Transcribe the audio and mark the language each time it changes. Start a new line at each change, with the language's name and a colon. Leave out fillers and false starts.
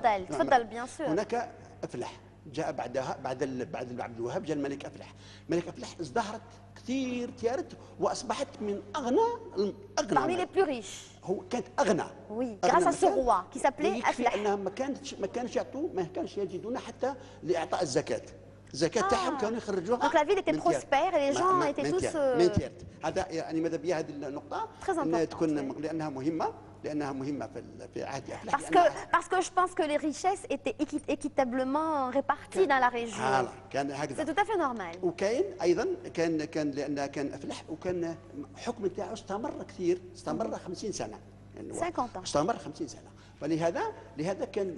Arabic: تفضل
French: bien sûr.
Arabic: جاء بعدها بعد عبد الوهاب جاء الملك أفلح. الملك أفلح ازدهرت كثير تيارت واصبحت من اغنى
French: parmi les plus riches.
Arabic: هو كانت اغنى.
French: Oui, grâce à ce roi qui s'appelait أفلح.
Arabic: انها ما كانش يجدون حتى لاعطاء الزكاة. الزكاة تاعهم كانوا يخرجوها.
French: Donc la ville était prospère et les gens étaient tous.
Arabic: هذا يعني ماذا بيا هذه النقطة انها تكون لأنها مهمة. في عهد أفلح.
French: Parce que je pense que les richesses étaient équitablement réparties dans la région. C'est tout à fait normal.
Arabic: وكاين ايضا كان لان كان افلح وكان الحكم تاعو استمر 50 سنه. يعني
French: 50 ans.
Arabic: استمر 50 سنه. فلهذا كان